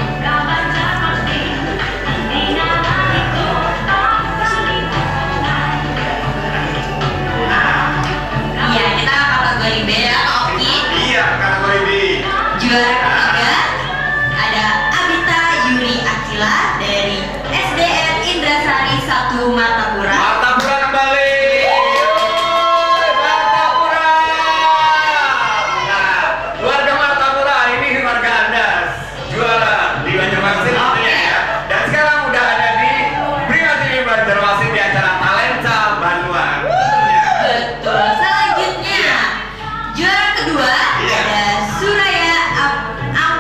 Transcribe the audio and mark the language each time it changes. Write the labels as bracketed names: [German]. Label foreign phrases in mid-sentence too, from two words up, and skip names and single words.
[Indonesian] Iya, kita kategori B ya, Kak Oki. Iya, kategori B. Juara ketiga ada Abita Yuri Akila dari SDN Indrasari 1 Martapura. Martapura kembali. Martapura. Nah, warga Martapura ini warga Anda juara di Banjarmasin tentunya ya. Dan sekarang udah ada di Prima TV Banjarmasin di acara Talenta Banduan. Tentunya. Betul. Selanjutnya juara kedua Iya. ada Suraya